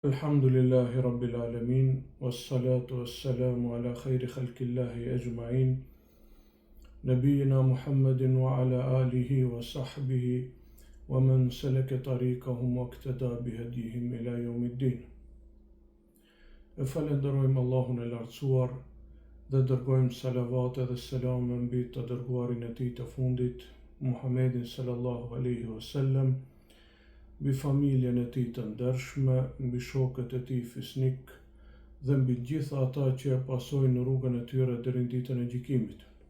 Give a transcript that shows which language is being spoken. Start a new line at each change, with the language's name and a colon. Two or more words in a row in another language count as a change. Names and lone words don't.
Arabic: الحمد لله رب العالمين والصلاة والسلام على خير خلق الله أجمعين نبينا محمد وعلى آله وصحبه ومن سلك طريقهم واقتدى بهديهم إلى يوم الدين.
Albanian: E falenderojmë Allahun e lartësuar dhe dërgojmë salavate dhe selame mbi të dërguarin e tij të fundit, Muhammedin
Arabic: صلى الله عليه وسلم,
Albanian: mbi familjen e tij të ndershme, mbi shokët e tij fisnik dhe mbi gjitha ata që e pasojnë rrugën e tyre deri në ditën e gjykimit.